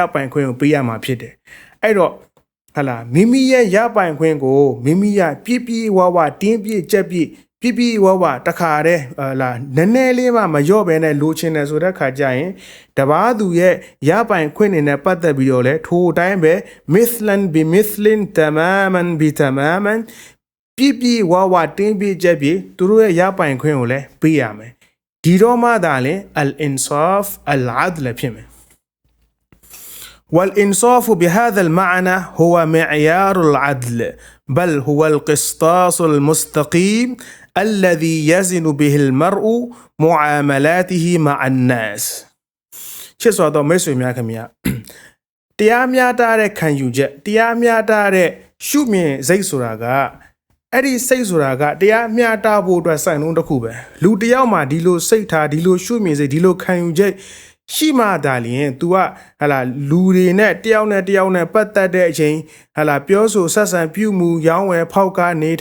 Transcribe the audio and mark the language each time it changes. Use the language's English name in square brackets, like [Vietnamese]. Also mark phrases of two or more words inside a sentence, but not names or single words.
[Burmese] ပိုင်ခွင့်ကိုပေးရမှာဖြစ်တယ်အဲ့တော့မိမိရဲ့ရပိုင်ခွင့်ကိုမိမိကပြည့်ဝတင်းပြည့်ကြက်ပြည့်ဝတခါတည်းနည်းနည်းလေးမှမလျော့ဘဲနဲ့လိုချင်တယ်ဆိုတဲ့ခါကျရင်တပားသူရဲ့ရပိုင်ခွင့်တွေနဲ့ပတ်သက်ပြီးတော့လဲထိုအတိုင်းပဲ [Arabic] مثلاً بمثلٍ تماماً بتمام [Burmese] ပြည့်ဝတင်းပြည့်ကြက်ပြည့်သူတို့ရဲ့ရပိုင်ခွင့်ကိုလဲပေးရမယ်ဒီတော့မှသာလဲ [Arabic] الإنصاف العدل [Burmese] ဖြစ်မယ် [Arabic] والإنصاف بهذا المعنى هو معيار العدل بل هو القسطاس المستقيم الذي يزن به المرء معاملاته مع الناس [Burmese] ချစ်စွာသောမိတ်ဆွေများခင်ဗျာ တရားမျှတတဲ့ခံယူချက်တရားမျှတတဲ့ရှုမြင်စိတ်ဆိုတာကအဲ့ဒီစိတ်ဆိုတာကတရားမျှတဖို့အတွက်စိုင်လုံးတစ်ခုပဲလူတစ်ယောက်မှာဒီလိုစိတ်ထားဒီလိုရှုမြင်စိတ်ဒီလိုခံယူချက်ရှိမှသာလျင် तू ကလူတွေနဲ့တယောက်နဲ့ပတ်သက်တဲ့အချိန်ပြောဆိုဆက်ဆံပြုမှုရောင်းဝယ်ဖောက်ကားနေ